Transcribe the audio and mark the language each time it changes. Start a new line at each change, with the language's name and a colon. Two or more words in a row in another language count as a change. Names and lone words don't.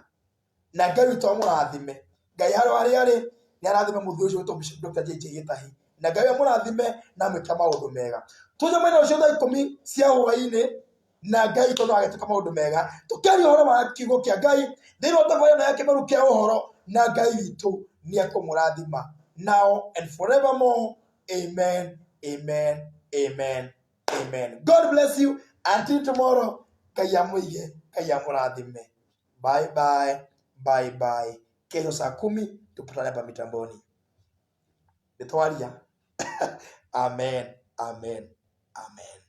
Kikuyu: Na Ngai witũ amũrathime. Ngai harĩa arĩ nĩ arathime mũthuri ũcio wĩtwo Bishop Dr. JJ Gitahi, na Ngai amũrathime na mwĩke maũndũ mega. Tũcemanie rũciũ thaa 10 cia hwaĩ-inĩ, na Ngai tondũ agĩtũka maũndũ mega, tũkĩaria ũhoro wa kiugo kĩa Ngai thĩinĩ wa tabarĩra ya kĩmeru kĩa ũhoro, na Ngai witũ nĩekũmũrathima
English: now and forevermore. Amen, amen, amen, amen. God bless you until tomorrow.
Kikuyu: Ngai amũige, Ngai amũrathime.
English: Bye bye, bye bye.
Swahili: Kesho saa 10 tupatane hapa mitamboni.
Kikuyu: Nitwaria. Amen, amen, amen.